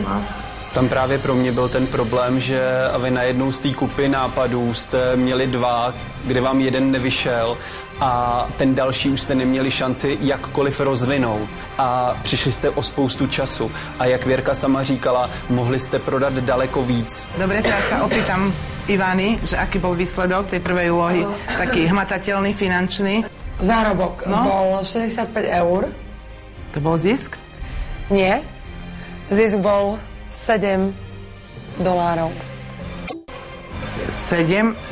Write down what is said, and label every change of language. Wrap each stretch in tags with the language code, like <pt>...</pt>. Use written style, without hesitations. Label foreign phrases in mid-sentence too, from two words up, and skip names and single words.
<cs>Tam právě pro mě byl ten problém, že vy najednou z té kupy nápadů jste měli 2, kde vám jeden nevyšel a ten další už jste neměli šanci jakkoliv rozvinout a přišli jste o spoustu času. A jak Věrka sama říkala, mohli jste prodat daleko víc.</cs> <sk>Dobre, teraz sa opýtam Ivany, že aký bol výsledok tej prvej úlohy, taký hmatateľný, finančný. Zárobok bol 65 eur. To bol zisk? Nie. Zisk bol $7. $7?</sk>